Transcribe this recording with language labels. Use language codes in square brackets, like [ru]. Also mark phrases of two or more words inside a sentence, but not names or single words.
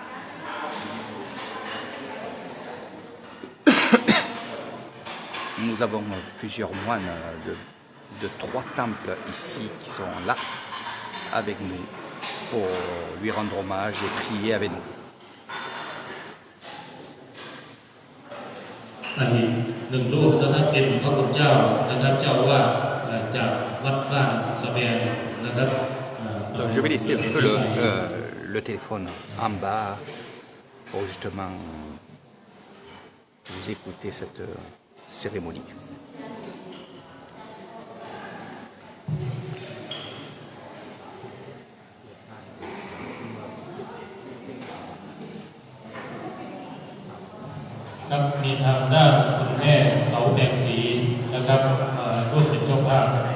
[fr] Nous avons plusieurs moines de 3 temples ici qui sont là avec nous pour lui rendre hommage et prier avec nous. [th] อันนี้หนึ่งรูปนะครับเป็นพระคุณเจ้านะครับเจ้าว่าจากวัดบ้านสะแบงนะครับ [fr] Donc je vais laisser un peu le téléphone en bas pour justement vous écouter cette cérémonie. [th] ครับมีทางด้านคุณแม่เสาแดงสีนะครับร่วมเป็นเจ้าภาพ